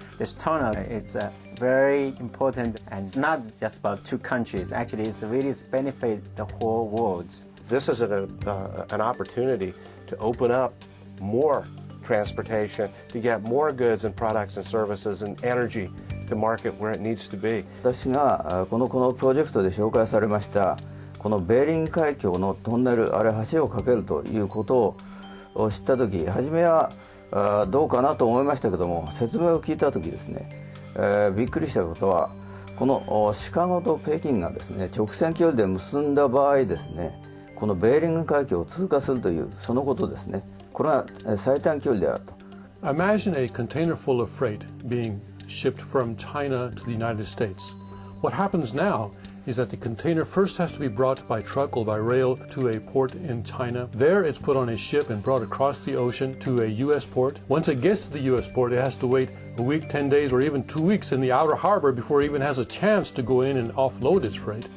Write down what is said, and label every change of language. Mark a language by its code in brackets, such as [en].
[en] This tunnel is very important, and it's not just about two countries. Actually, it's really benefit the whole world. This is an opportunity to open up more transportation, to get more goods and products and services and energy to market where it needs to be. [ja] 私がこのプロジェクトで紹介されましたこのベーリング海峡のトンネル、あれ橋を架けるということを知った時、初めはどうかなと思いましたけども、説明を聞いた時ですね、びっくりしたことは、このシカゴと北京がですね、直線距離で結んだ場合ですね、このベーリング海峡を通過するというそのことですね。これは最短距離であると。 [en] Imagine a container full of freight being shipped from China to the United States. What happens now is that the container first has to be brought by truck or by rail to a port in China. There it's put on a ship and brought across the ocean to a U.S. port. Once it gets to the U.S. port, it has to wait a week, 10 days, or even 2 weeks in the outer harbor before it even has a chance to go in and offload its freight.